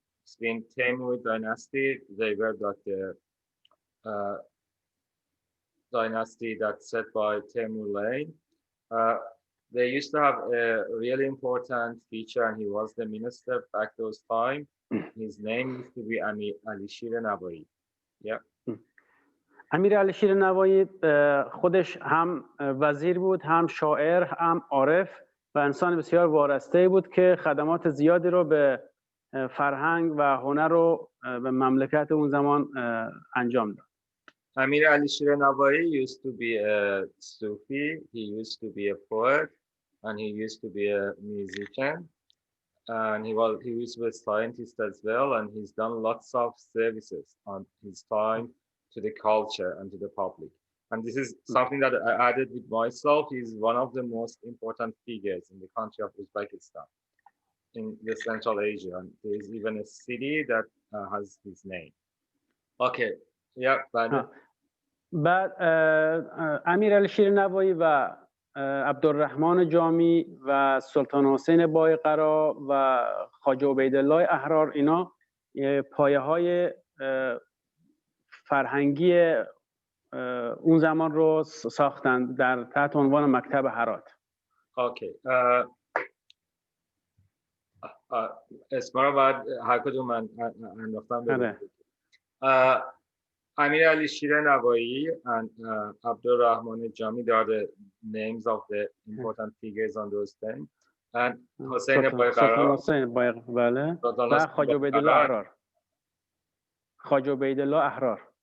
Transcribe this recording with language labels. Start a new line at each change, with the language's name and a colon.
English: It's been Timurid dynasty. They were like the dynasty that's set by Timur Lane. They used to have a really important feature, and he was the minister back those time. His name used to be Amir Alishir Navai. Yeah.
Persian: امیر علیشیر نوایی خودش هم وزیر بود، هم شاعر، هم عارف و انسان بسیار وارسته بود که خدمات زیادی رو به فرهنگ و هنر رو به مملکت اون زمان انجام داد.
English: Amir Alishir Navai used to be a Sufi, he used to be a poet, and he used to be a musician, and he was a scientist as well, and he's done lots of services on his time to the culture and to the public. And this is something that I added with myself. He's one of the most important figures in the country of Uzbekistan, in the Central Asia. And there is even a city that has his name. Okay, yeah.
Persian: بعد امیرعلیشیر نوایی و عبدالرحمن جامی و سلطان حسین بایقرا و خواجه عبیدالله احرار، اینا پایه‌های فرهنگی اون زمان رو ساختند در تحت عنوان مکتب هرات.
English: Okay.
Persian: اسما رو باید هر کدوم من انداختم بگم.
English: Amir Alishir Navai and Abdulrahman Jami are the names of the important figures on those things. And Hossein Baiqara,
Persian: و خواجه عبیدالله احرار. خواجه عبیدالله احرار.